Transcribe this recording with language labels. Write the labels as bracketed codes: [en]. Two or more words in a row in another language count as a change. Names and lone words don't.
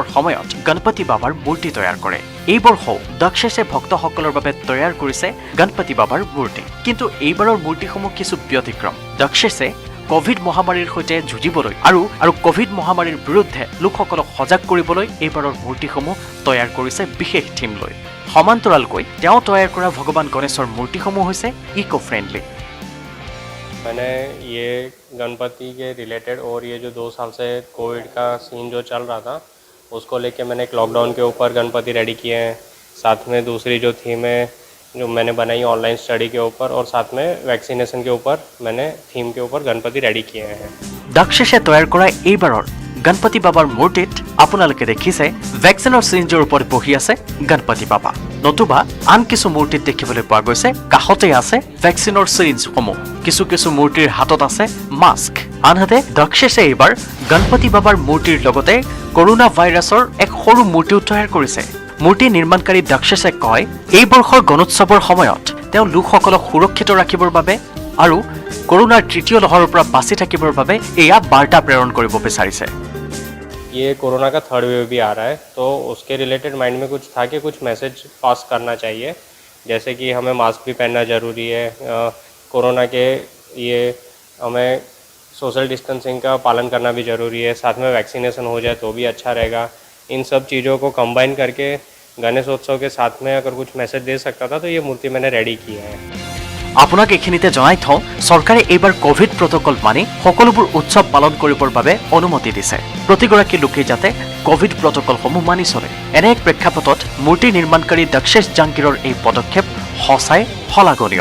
[as] সময়ত গণপতি বাবাৰ মূৰ্তি তৈয়াৰ কৰে এই বৰ্ষও দক্ষেশে ভক্তসকলৰ বাবে তৈয়াৰ কৰিছে গণপতি বাবাৰ মূৰ্তি কিন্তু এইবাৰৰ মূৰ্তিসমূহ কিছু ব্যতিক্ৰম দক্ষেশে কোভিড মহামাৰীৰ সৈতে যুঁজিবলৈ আৰু কোভিড মহামাৰীৰ বিৰুদ্ধে লোকসকলক সজাগ কৰিবলৈ এইবাৰৰ মূৰ্তিসমূহ তৈয়াৰ কৰিছে বিশেষ থিম লৈ সমান্তৰালকৈ তেওঁ তৈয়াৰ কৰা ভগৱান গণেশৰ মূৰ্তিসমূহ হৈছে [en] eco friendly [hi] मैंने ये गणपति के रिलेटेड और ये जो 2 साल से कोविड का सीन जो चल रहा था उसको लेके मैंने एक लॉकडाउन के ऊपर गणपति रेडी किए हैं साथ में दूसरी जो थीम है जो मैंने बनाई [en] online study [hi] के ऊपर और साथ में वैक्सीनेशन के ऊपर मैंने थीम के ऊपर गणपति रेडी किए हैं [as] দক্ষেশে তৈয়াৰ কৰা এইবাৰৰ গণপতি বাবাৰ মূৰ্তিত আপোনালোকে দেখিছে ভেকচিনৰ চিৰিঞ্জৰ ওপৰত বহি আছে গণপতি বাবা নতুবা আন কিছু মূৰ্তিত দেখিবলৈ পোৱা গৈছে কাষতে আছে ভেকচিনৰ চিৰিঞ্জসমূহ কিছু মূৰ্তিৰ হাতত আছে মাস্ক আনহাতে দক্ষেশে এইবাৰ গণপতি বাবাৰ মূৰ্তিৰ লগতে কৰোনা ভাইৰাছৰ এক সৰু মূৰ্তিও তৈয়াৰ কৰিছে মূৰ্তি নিৰ্মাণকাৰী দক্ষেশে কয় এই বৰ্ষৰ গণোৎসৱৰ সময়ত তেওঁ লোকসকলক সুৰক্ষিত ৰাখিবৰ বাবে আৰু কৰোনাৰ তৃতীয় লহৰৰ পৰা বাচি থাকিবৰ বাবে এয়া বাৰ্তা প্ৰেৰণ কৰিব বিচাৰিছে [hi] ये कोरोना का 3rd वेव भी आ रहा है तो उसके रिलेटेड माइंड में कुछ था कि कुछ मैसेज पास करना चाहिए जैसे कि हमें मास्क भी पहनना ज़रूरी है कोरोना के ये हमें [en] social distancing [hi] का पालन करना भी ज़रूरी है, साथ में वैक्सीनेशन हो जाए तो भी अच्छा रहेगा। इन सब चीज़ों को कंबाइन करके गणेशोत्सव के साथ में अगर कुछ मैसेज दे सकता था तो ये मूर्ति मैंने रेडी किया है। [as] আপোনাক এইখিনিতে জনাই থওঁ চৰকাৰে এইবাৰ কোভিড প্ৰট'কল মানি সকলোবোৰ উৎসৱ পালন কৰিবৰ বাবে অনুমতি দিছে। প্ৰতিগৰাকী লোকে যাতে কোভিড প্ৰট'কলসমূহ মানি চলে। এনে এক প্ৰেক্ষাপটত মূৰ্তি নিৰ্মাণকাৰী দক্ষেশ জাংগিৰৰ এই পদক্ষেপ সঁচাই শলাগনীয়।